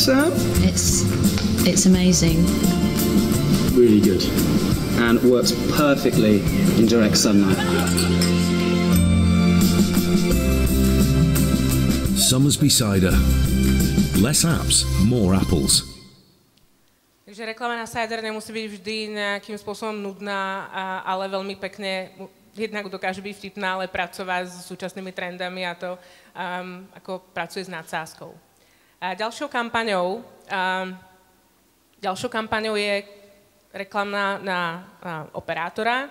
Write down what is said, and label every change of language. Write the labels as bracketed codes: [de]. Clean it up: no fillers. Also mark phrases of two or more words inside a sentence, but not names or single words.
[en] Oh, Sam. It's amazing. We really good and works perfectly in direct sunlight. Somersby cider. Less apps, more apples. [sk] Takže reklama na cider nemusí byť vždy nejakým spôsobom nudná, ale veľmi pekne jednak dokáže byť vtipná, ale pracovať s súčasnými trendami a to, ako pracuje s nadsázkou. Ďalšou kampaňou je reklama na operátora.